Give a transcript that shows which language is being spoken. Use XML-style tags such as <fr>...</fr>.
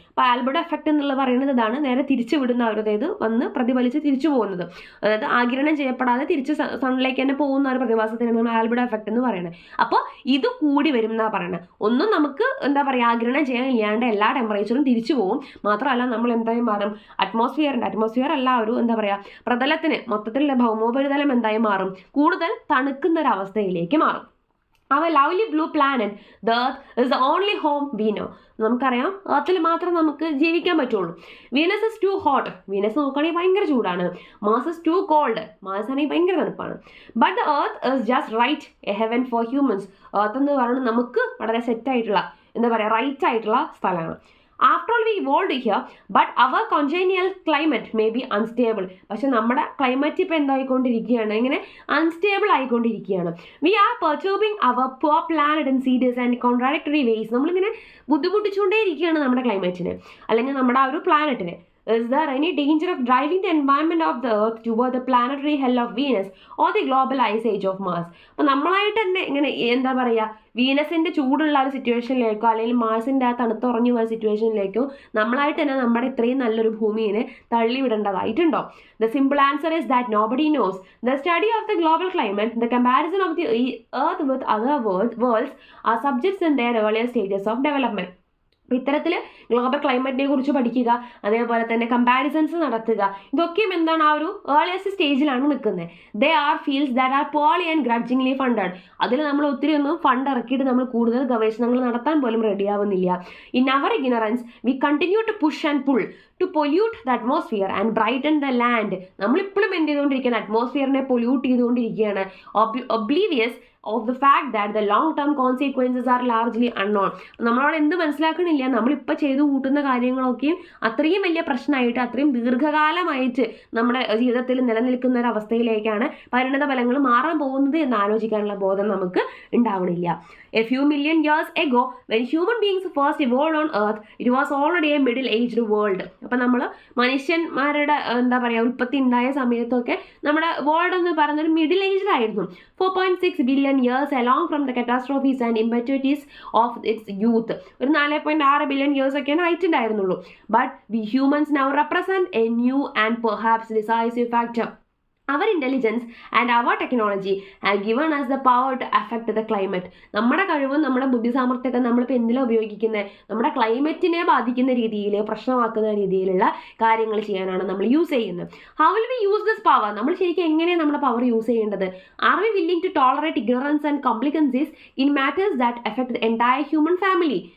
<ml>അപ്പോൾ ആൽബഡോ എഫക്റ്റ് എന്നുള്ളത് പറയുന്നത് ഇതാണ്, നേരെ തിരിച്ച് വിടുന്ന അതായത് വന്ന് പ്രതിഫലിച്ച് തിരിച്ചു പോകുന്നത്, അതായത് ആഗിരണം ചെയ്യപ്പെടാതെ തിരിച്ച് സണ്ണിലേക്ക് തന്നെ പോകുന്ന ഒരു പ്രതിഭാസത്തിനാണ് ആൽബഡോ എഫക്റ്റ് എന്ന് പറയുന്നത്. അപ്പോൾ ഇത് കൂടി വരും എന്നാണ് പറയുന്നത്. ഒന്നും നമുക്ക് ആഗിരണം ചെയ്യാൻ ഇല്ലാണ്ട് എല്ലാ ടെമ്പറേച്ചറും തിരിച്ചു പോകും. മാത്രമല്ല നമ്മൾ എന്തായാലും മാറും, അറ്റ്മോസ്ഫിയർ അല്ല ഒരു പ്രതലത്തിന് മൊത്തത്തിലുള്ള ഭൗമോപരിതലം എന്തായി മാറും, കൂടുതൽ തണുക്കുന്ന ഒരു അവസ്ഥയിലേക്ക് മാറും.</ml> <en>Our lovely blue planet, the Earth, is the only home we know.</en> <ml>നമുക്കറിയാം എർത്തിൽ മാത്രം നമുക്ക് ജീവിക്കാൻ പറ്റുള്ളൂ.</ml> <en>Venus is too hot,</en> <ml>Venus നോക്കുകയാണെങ്കിൽ ഭയങ്കര ചൂടാണ്.</ml> <en>Mars is too cold,</en> <ml>Mars ആണെങ്കിൽ ഭയങ്കര തണുപ്പാണ്.</ml> <en>But the earth is just right a heaven for humans.</en> <ml>Earth എന്ന് പറയുന്നത് നമുക്ക് വളരെ സെറ്റായിട്ടുള്ള റൈറ്റ് ആയിട്ടുള്ള സ്ഥലമാണ്.</ml> <en>After all, we evolved here, but our congenial climate may be unstable.</en> <ml>പക്ഷെ നമ്മുടെ ക്ലൈമറ്റ് ഇപ്പോൾ എന്തായിക്കൊണ്ടിരിക്കുകയാണ്, ഇങ്ങനെ അൺസ്റ്റേബിൾ ആയിക്കൊണ്ടിരിക്കുകയാണ്.</ml> <en>We are perturbing our poor planet in serious and contradictory ways.</en> <ml>നമ്മളിങ്ങനെ ബുദ്ധിമുട്ടിച്ചുകൊണ്ടേയിരിക്കുകയാണ് നമ്മുടെ ക്ലൈമറ്റിനെ അല്ലെങ്കിൽ നമ്മുടെ ആ ഒരു പ്ലാനറ്റിനെ.</ml> <en>Is there any danger of driving the environment of the Earth toward the planetary hell of Venus or the global ice age of Mars?</en> <ml>അപ്പോൾ നമ്മളായിട്ട് തന്നെ ഇങ്ങനെ വീനസിൻ്റെ ചൂടുള്ള ഒരു സിറ്റുവേഷനിലേക്കോ അല്ലെങ്കിൽ മാർസിൻ്റെ ആ തണുത്തുറഞ്ഞു പോയ സിറ്റുവേഷനിലേക്കോ നമ്മളായിട്ട് തന്നെ നമ്മുടെ ഇത്രയും നല്ലൊരു ഭൂമിയെ തള്ളിവിടേണ്ടതായിട്ടുണ്ടോ?</ml> <en>The simple answer is that nobody knows. The study of the global climate, the comparison of the Earth with other worlds are subjects in their earlier stages of development.</en> <ml>അപ്പോൾ ഇത്തരത്തിൽ ഗ്ലോബൽ ക്ലൈമറ്റിനെ കുറിച്ച് പഠിക്കുക, അതേപോലെ തന്നെ കമ്പാരിസൺസ് നടത്തുക, ഇതൊക്കെയും എന്താണ് ആ ഒരു ഏർലിയസ്റ്റ് സ്റ്റേജിലാണ് നിൽക്കുന്നത്.</ml> <en>They are fields that are poorly and grudgingly funded.</en> <ml>അതിൽ നമ്മൾ ഒത്തിരി ഒന്നും ഫണ്ട് ഇറക്കിയിട്ട് നമ്മൾ കൂടുതൽ ഗവേഷണങ്ങൾ നടത്താൻ പോലും റെഡിയാവുന്നില്ല.</ml> <en>In our ignorance we continue to push and pull to pollute the atmosphere and brighten the land.</en> <ml>നമ്മളിപ്പോഴും എന്ത് ചെയ്തുകൊണ്ടിരിക്കുകയാണ്, അറ്റ്മോസ്ഫിയറിനെ പൊല്യൂട്ട് ചെയ്തുകൊണ്ടിരിക്കുകയാണ്.</ml> <en>Oblivious of the fact that the long term consequences are largely unknown.</en> <ml>നമ്മളവിടെ എന്ത് മനസ്സിലാക്കണില്ല, നമ്മളിപ്പോൾ ചെയ്തു കൂട്ടുന്ന കാര്യങ്ങളൊക്കെയും അത്രയും വലിയ പ്രശ്നമായിട്ട് അത്രയും ദീർഘകാലമായിട്ട് നമ്മുടെ ജീവിതത്തിൽ നിലനിൽക്കുന്ന ഒരു അവസ്ഥയിലേക്കാണ് പരിണത ഫലങ്ങൾ മാറാൻ പോകുന്നത് എന്ന് ആലോചിക്കാനുള്ള ബോധം നമുക്ക് ഉണ്ടാവണില്ല.</ml> <en>A few million years ago, when human beings first evolved on Earth, it was already a middle-aged world.</en> <ml>അപ്പം നമ്മൾ മനുഷ്യന്മാരുടെ ഉൽപ്പത്തി ഉണ്ടായ സമയത്തൊക്കെ നമ്മുടെ വേൾഡ് എന്ന് പറയുന്നൊരു മിഡിൽ ഏജ്ഡ് ആയിരുന്നു.</ml> <en>4.6 billion billion years along from the catastrophes and impetuosities of its youth.</en> <ml>ഒരു 4.6 ബില്യൺ ഇയേഴ്സ് ഒക്കെയാണ് ഹൈറ്റ് ഉണ്ടായിരുന്നുള്ളൂ.</ml> <en>But we humans now represent a new and perhaps decisive factor. Our intelligence and our technology have given us the power to affect the climate.</en> <ml>നമ്മുടെ കഴിവും നമ്മുടെ ബുദ്ധിസാമർത്ഥ്യമൊക്കെ നമ്മളിപ്പോൾ എന്തിനാണ് ഉപയോഗിക്കുന്നത്? നമ്മുടെ ക്ലൈമറ്റിനെ ബാധിക്കുന്ന രീതിയിൽ, പ്രശ്നമാക്കുന്ന രീതിയിലുള്ള കാര്യങ്ങൾ ചെയ്യാനാണ് നമ്മൾ യൂസ് ചെയ്യുന്നത്.</ml> <en>How will we use this power?</en> <ml>നമ്മൾ ശരിക്കും എങ്ങനെയാണ് നമ്മുടെ പവർ യൂസ് ചെയ്യേണ്ടത്?</ml> <en>Are we willing to tolerate ignorance and complacencies in matters that affect the entire human family?</en>